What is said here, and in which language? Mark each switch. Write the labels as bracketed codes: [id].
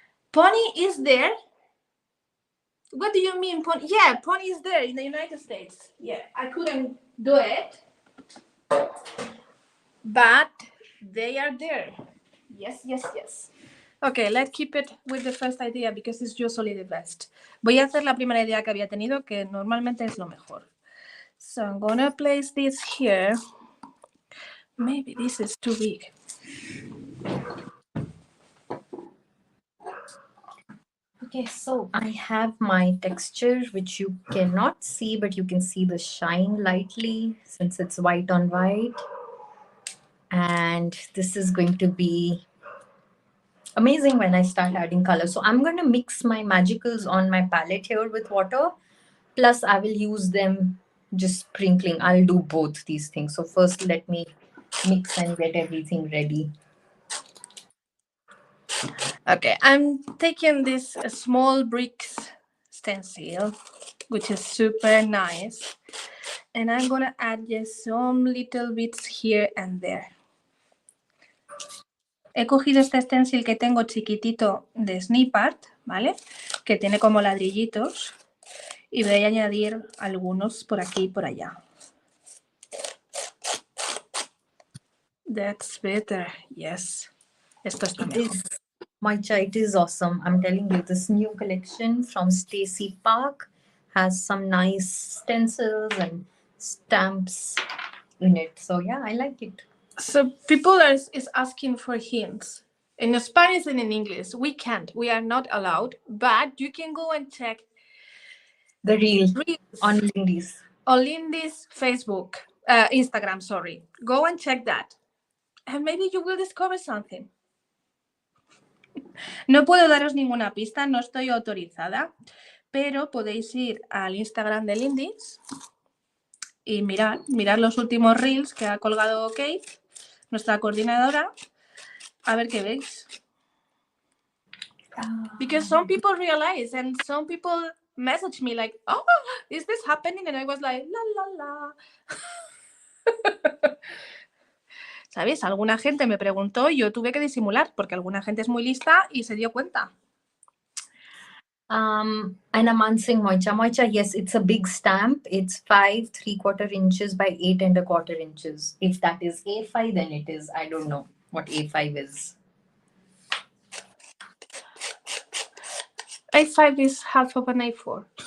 [en] Pony is there? What do you mean, Pony? Yeah, Pony is there in the United States. Yeah, I couldn't do it, but they are there. Yes, yes, yes. Okay, let's keep it with the first idea because it's usually the best. [es] Voy a hacer la primera idea que había tenido, que normalmente es lo mejor. [en] So I'm gonna place this here. Maybe this is too big. Okay, so I have my texture, which you cannot see, but you can see the shine lightly since it's white on white. And this is going to be amazing when I start adding color. So I'm going to mix my magicals on my palette here with water. Plus, I will use them just sprinkling. I'll do both these things. So first, let me mix and get everything ready. Okay, I'm taking this small bricks stencil, which is super nice. And I'm gonna add just some little bits here and there. [es] He cogido este stencil que tengo chiquitito de Snip Art, ¿vale? Que tiene como ladrillitos. Y voy a añadir algunos por aquí y por allá. [en] That's better, yes. [es] Esto está mejor. [en] Moicha, it is awesome. I'm telling you, this new collection from Stacy Park has some nice stencils and stamps in it. So yeah, I like it. So people is asking for hints. In Spanish and in English, we can't. We are not allowed. But you can go and check The reel reels on Lindy's. on Lindy's Facebook, Instagram, sorry. Go and check that. And maybe you will discover something. [es] No puedo daros ninguna pista, no estoy autorizada, pero podéis ir al Instagram de Lindy's y mirar los últimos reels que ha colgado Kate, nuestra coordinadora, a ver qué veis. [en] Because some people realize and some people message me like, oh, is this happening? And I was like, la, la, la. [es] ¿Sabes? Alguna gente me preguntó y yo tuve que disimular porque alguna gente es muy lista y se dio cuenta. [en] And I'm answering Moicha. Moicha, yes, it's a big stamp. It's 5 3/4 inches by 8 1/4 inches. If that is A5, then it is. I don't know what A5 is. A5 is half of an A4.